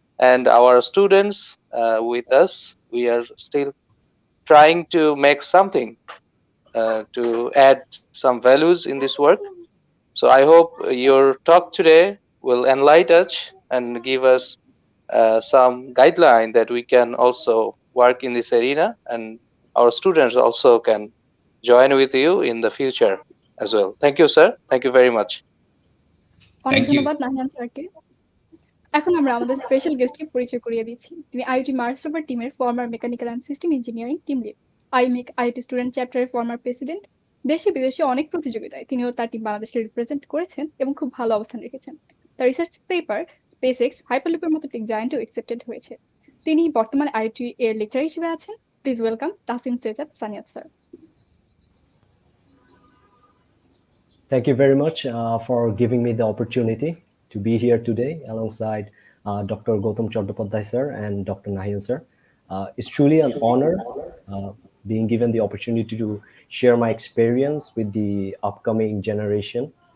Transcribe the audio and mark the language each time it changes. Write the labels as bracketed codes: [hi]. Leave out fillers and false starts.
[en] And our students with us, we are still trying to make something to add some values in this work. So I hope your talk today will enlighten us and give us some guideline that we can also work in this arena, and our students also can join with you in the future as well. Thank you, sir. Thank you very much. [bn] অনেক [en] Thank you. [bn] ধন্যবাদ নাহিয়ান স্যারকে। এখন আমরা আমাদের special গেস্টকে পরিচয় করিয়ে দিচ্ছি। তিনি আইওটি মার্স রোভার টিমের former mechanical and system engineering team lead, IoT student চ্যাপ্টারের ফর্মার প্রেসিডেন্ট। দেশে বিদেশে অনেক প্রতিযোগিতায় তিনি ও তার টিম বাংলাদেশকে রিপ্রেজেন্ট করেছেন এবং খুব ভালো অবস্থান রেখেছেন। তার রিসার্চ পেপার স্পেস এক্স হাইপারলুপের মতো টেক জায়ান্টও একসেপ্টেড হয়েছে। তিনি বর্তমানে আইওটি এর লেকচার হিসেবে আছেন। [en] please welcome [bn] Tasim সেজাদ Saniyat sir. [en] Thank you very much for giving me the opportunity to be here today alongside Dr. Gautam Chattopadhyay sir and Dr. Nahian sir. It's truly an honor being given the opportunity to share my experience with the upcoming generation.